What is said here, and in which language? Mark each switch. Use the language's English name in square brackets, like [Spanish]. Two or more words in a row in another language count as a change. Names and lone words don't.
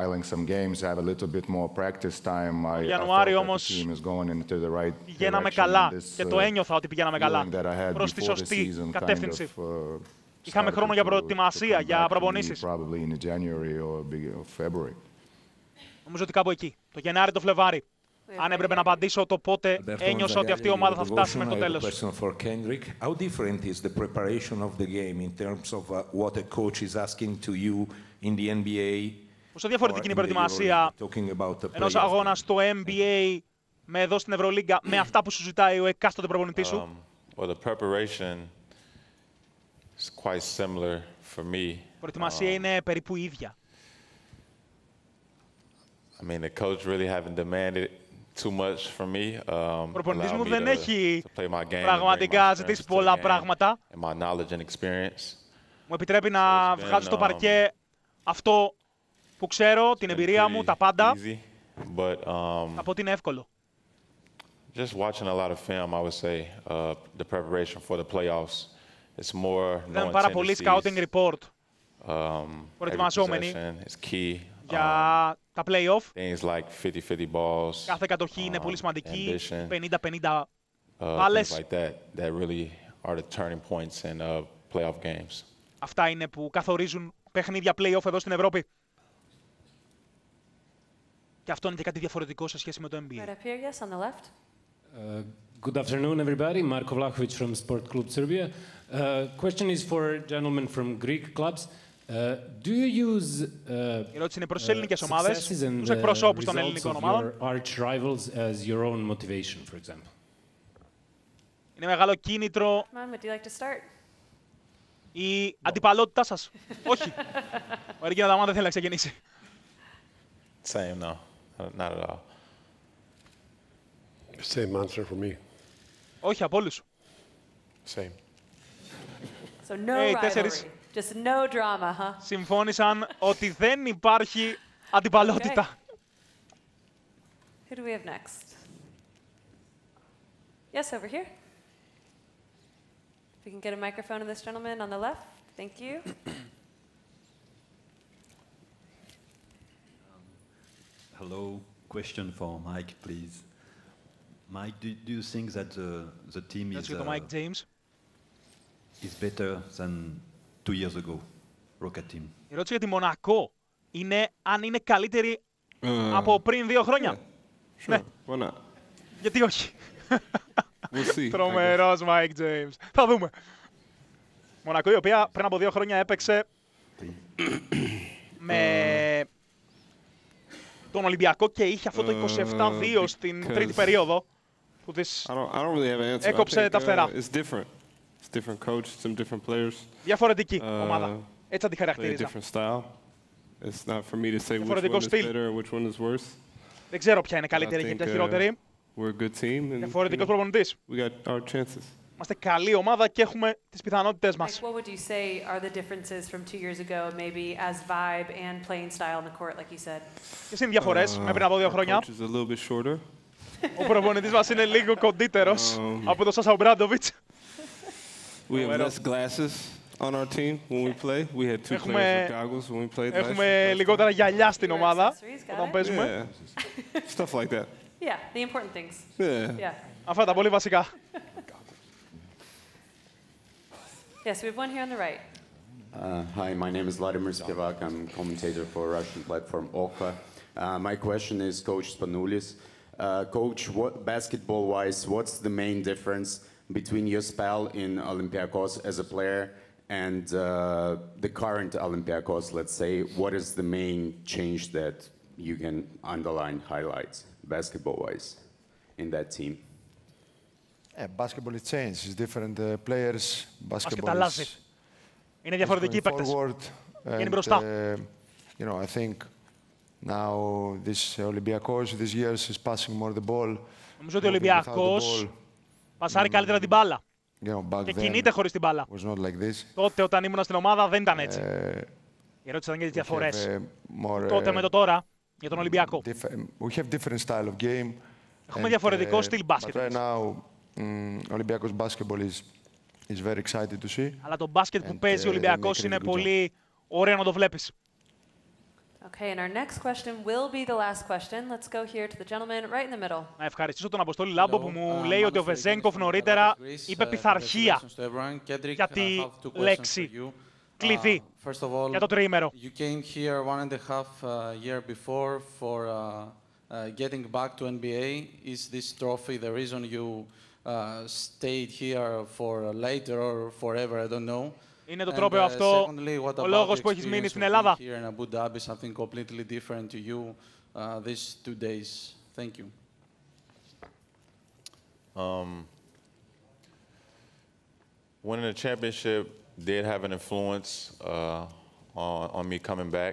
[Greek] Το Ιανουάριο όμως πηγαίναμε καλά και το ένιωθα ότι πηγαίναμε καλά προς τη σωστή κατεύθυνση. Είχαμε χρόνο για προετοιμασία, για προπονήσεις. Νομίζω ότι κάπου εκεί, το Γενάρη, το Φλεβάρι. Αν έπρεπε να απαντήσω το πότε ένιωσα ότι αυτή η ομάδα θα φτάσει μέχρι το τέλος. [English] How different is the preparation of the game in terms of what a coach is asking to you in the NBA? [Greek] Πόσο διαφορετική είναι η προετοιμασία ενός αγώνα στο NBA με εδώ στην Ευρωλίγκα με αυτά που σου ζητάει ο εκάστοτε προπονητής σου? [English] Well, the preparation is quite similar for me. [Greek] Η προετοιμασία είναι περίπου ίδια. [English] I mean, the coach really haven't demanded too much from me. [Greek] Ο προπονητής μου δεν έχει πραγματικά ζητήσει πολλά πράγματα. Μου επιτρέπει να βγάζω στο παρκέ αυτό που ξέρω, την εμπειρία μου, τα πάντα. Θα πω ότι είναι εύκολο. [English] Just watching a lot of film, I would say, the preparation for the playoffs. It's more [Greek] knowing πάρα πολύ [English] scouting report. [Greek] Προετοιμαζόμενοι για τα play-off. Κάθε κατοχή είναι πολύ σημαντική, 50-50 βάλες. Αυτά είναι που καθορίζουν παιχνίδια play-off εδώ στην Ευρώπη. Και αυτό είναι και κάτι διαφορετικό σε σχέση με το NBA. [English] Good afternoon, everybody. Marko Vlahovic from Sport Club Serbia. Question is for gentlemen from Greek clubs. Do you use [Greek] η ερώτηση είναι προς τις ελληνικές ομάδες, τους εκπροσώπους των ελληνικών ομάδων. [English] Arch rivals as your own motivation, for example. [Greek] Είναι μεγάλο κίνητρο η αντιπαλότητά σας. Όχι. Ο Εργίνα Ταμάν δεν θέλει να ξεκινήσει. [English] Same, no. Not at all. Same answer for me. [Greek] Όχι, από όλους. [English] Same. So no rivalry. Just no drama, huh? [Greek] Συμφώνησαν ότι δεν υπάρχει αντιπαλότητα. [English] Who do we have next? Yes, over here. If we can get a microphone to this gentleman on the left. Thank you. Hello. Question for Mike, please. Mike, do you think that the team is better than 2 years ago, Rocket Team? [Greek] Η ερώτηση για τη Μονακό είναι αν είναι καλύτερη από πριν 2 χρόνια. [English] Sure. Why not? [Greek] Γιατί όχι. [English] We'll see. [Greek] Τρομερός Mike James. Θα δούμε. Μονακό, η οποία πριν από 2 χρόνια έπαιξε με τον Ολυμπιακό και είχε αυτό το 27-2 στην τρίτη περίοδο που της έκοψε τα φτερά. Διαφορετική ομάδα. Έτσι τη χαρακτήριζα. Διαφορετικό στυλ. Δεν ξέρω ποια είναι καλύτερη και ποια χειρότερη. Διαφορετικός προπονητής. Είμαστε καλή ομάδα και έχουμε τις πιθανότητες μας. [English] What would you say are the differences from 2 years ago, maybe as vibe and playing style on the court, like you said? [Greek] Ποιες είναι οι διαφορές με πριν από 2 χρόνια? Ο προπονητής μας είναι λίγο κοντύτερος από τον Σάσα Ομπράντοβιτς. [English] We have less glasses on our team when we play. We had 2 players with goggles when we played. [Greek] Έχουμε λιγότερα γυαλιά στην ομάδα όταν παίζουμε. [English] Stuff like that. Yeah, the important things. Yeah. [Greek] Αυτά τα πολύ βασικά. [English] Yes, we have one here on the right. Hi, my name is Vladimir Spivak. I'm a commentator for Russian platform Okva. My question is Coach Spanoulis. Coach, basketball-wise, what's the main difference between your spell in Olympiacos as a player and the current Olympiacos, let's say? What is the main change that you can underline, highlight, basketball-wise, in that team? Basketball is changed. It's different players. Basketball [Greek] αλλάζει. Είναι διαφορετικοί οι παίκτες. Είναι μπροστά. [English] You know, I think now this Olympiacos this year is passing more the ball. [Greek] Νομίζω ότι ο Ολυμπιακός πασάρει καλύτερα την μπάλα. Και κινείται χωρίς την μπάλα. Τότε όταν ήμουν στην ομάδα δεν ήταν έτσι. Η ερώτηση ήταν για τις διαφορές. Τότε με το τώρα για τον Ολυμπιακό. [English] We have different style of game. [Greek] Έχουμε διαφορετικό στυλ μπάσκετ. [English] Olympiacos basketball is very excited to see. [Greek] Αλλά το μπάσκετ που παίζει ο Ολυμπιακός είναι πολύ ωραίο να το βλέπεις. [English] Okay, and our next question will be the last question. Let's go here to the gentleman right in the middle. [Greek] Να ευχαριστήσω τον Αποστόλη Λάμπο που μου λέει ότι ο Βεζένκοφ νωρίτερα είπε πειθαρχία για τη λέξη κλειδί για το τριήμερο. [English] You came here 1.5 year before for getting back to NBA. Is this trophy the reason you stayed here for later or forever? I don't know. [Greek] Είναι το τρόπαιο αυτό ο λόγος που έχεις μείνει στην Ελλάδα. [English] Here in Abu Dhabi, something completely different to you these 2 days. Thank you. Winning the championship did have an influence on me coming back.